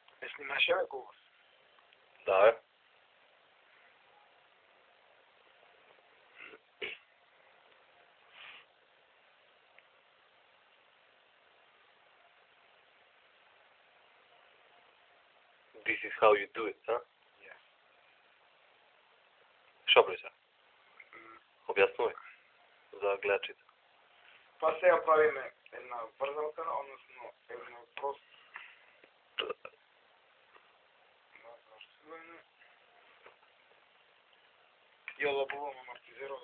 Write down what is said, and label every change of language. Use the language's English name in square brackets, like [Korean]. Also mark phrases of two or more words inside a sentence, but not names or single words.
[Macedonian] снимаш ја колко? Да, бе. [English] This is how you do it, а? Yes. [Macedonian] Шо бре сега? Објаснувај за гледачите. Па сега правиме една врзалка, односно едно просто и олабувам амортизерот.